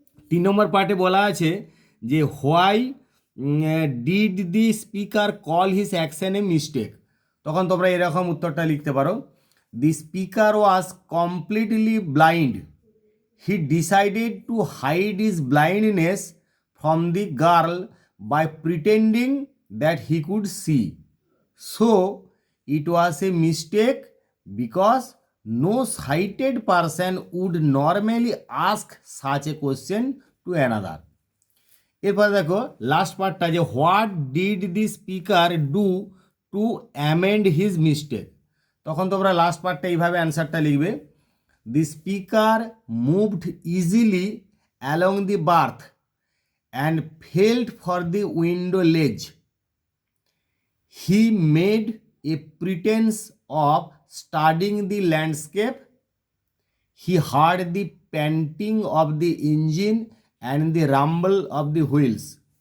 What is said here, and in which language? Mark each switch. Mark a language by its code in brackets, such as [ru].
[bn] 3 নম্বর পার্টে বলা আছে যে [en] Why did the speaker call his action a mistake. [bn] তখন তোমরা এরকম উত্তরটা লিখতে পারো, [en] The speaker was completely blind. He decided to hide his blindness from the girl by pretending that he could see. So it was a mistake because no sighted person would normally ask such a question to another. [bn] এরপর দেখো last পার্টটা, যে [en] What did the speaker do to amend his mistake. [bn] তখন তোমরা last পার্টটা এইভাবে অ্যান্সারটা লিখবে, [en] The speaker moved easily along the berth and felt for the window ledge. He made a pretence of studying the landscape. He heard the panting of the engine and the rumble of the wheels.